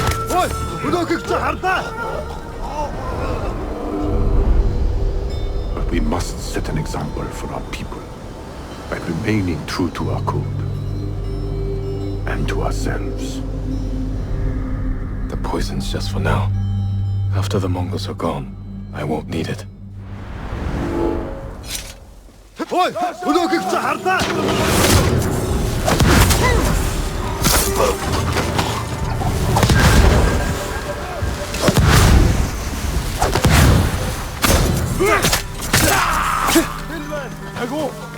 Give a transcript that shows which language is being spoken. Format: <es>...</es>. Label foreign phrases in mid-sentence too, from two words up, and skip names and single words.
<mn>Ой, өнөөхийг чи хардаа.</mn> <en>We must set an example for our people by remaining true to our code and to ourselves. The poison's just for now. After the Mongols are gone, I won't need it.</en> <mn>Ой, өнөөхийг чи хардаа. Агуу.</mn>